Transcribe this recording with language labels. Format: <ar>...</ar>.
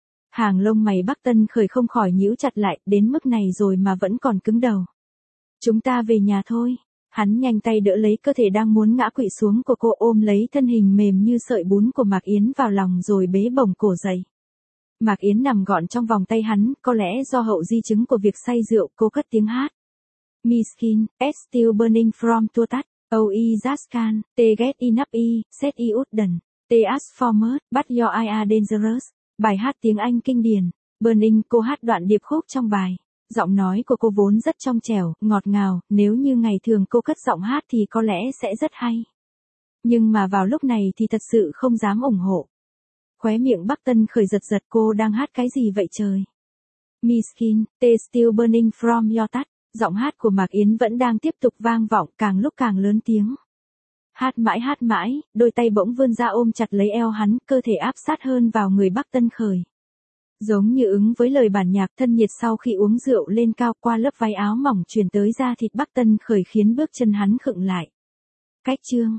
<vi>Hàng lông mày Bắc Tân Khởi không khỏi nhíu chặt lại, đến mức này rồi mà vẫn còn cứng đầu. Chúng ta về nhà thôi. Hắn nhanh tay đỡ lấy cơ thể đang muốn ngã quỵ xuống của cô, ôm lấy thân hình mềm như sợi bún của Mạc Yến vào lòng rồi bế bổng cổ dậy. Mạc Yến nằm gọn trong vòng tay hắn, có lẽ do hậu di chứng của việc say rượu, cô cất tiếng hát.</vi> <en>My skin, is still burning from to touch, oh I just can't, they get enough, I said I wouldn't, they ask for more, but your eyes are dangerous.</en> <vi>Bài hát tiếng Anh kinh điển, Burning, cô hát đoạn điệp khúc trong bài. Giọng nói của cô vốn rất trong trẻo, ngọt ngào, nếu như ngày thường cô cất giọng hát thì có lẽ sẽ rất hay. Nhưng mà vào lúc này thì thật sự không dám ủng hộ. Khóe miệng Bắc Tân Khởi giật giật, cô đang hát cái gì vậy trời?</vi> <en>My skin, they still burning from your touch.</en> <vi>Giọng hát của Mạc Yến vẫn đang tiếp tục vang vọng, càng lúc càng lớn tiếng. Hát mãi, đôi tay bỗng vươn ra ôm chặt lấy eo hắn, cơ thể áp sát hơn vào người Bắc Tân Khởi. Giống như ứng với lời bản nhạc, thân nhiệt sau khi uống rượu lên cao qua lớp váy áo mỏng truyền tới da thịt Bắc Tân Khởi khiến bước chân hắn khựng lại. Cách chương.</vi>